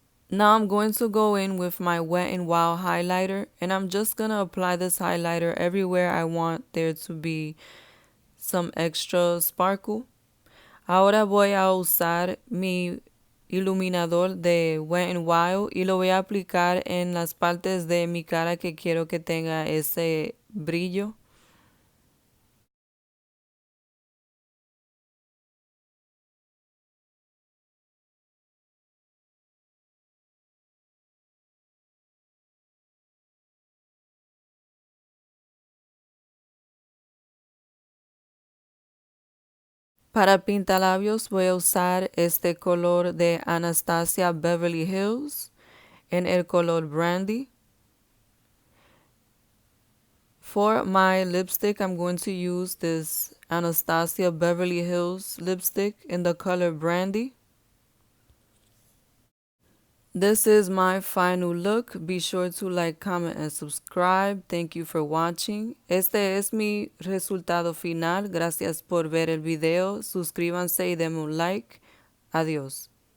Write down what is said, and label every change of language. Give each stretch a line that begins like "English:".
English: Now I'm going to go in with my Wet n Wild highlighter, and I'm just going to apply this highlighter everywhere I want there to be some extra sparkle.
Spanish: Ahora voy a usar mi iluminador de Wet n Wild y lo voy a aplicar en las partes de mi cara que quiero que tenga ese brillo. Para pintalabios voy a usar este color de Anastasia Beverly Hills en el color brandy.
English: For my lipstick, I'm going to use this Anastasia Beverly Hills lipstick in the color Brandy. This is my final look. Be sure to like, comment, and subscribe. Thank you for watching.
Spanish: Este es mi resultado final. Gracias por ver el video. Suscríbanse y denme un like. Adiós.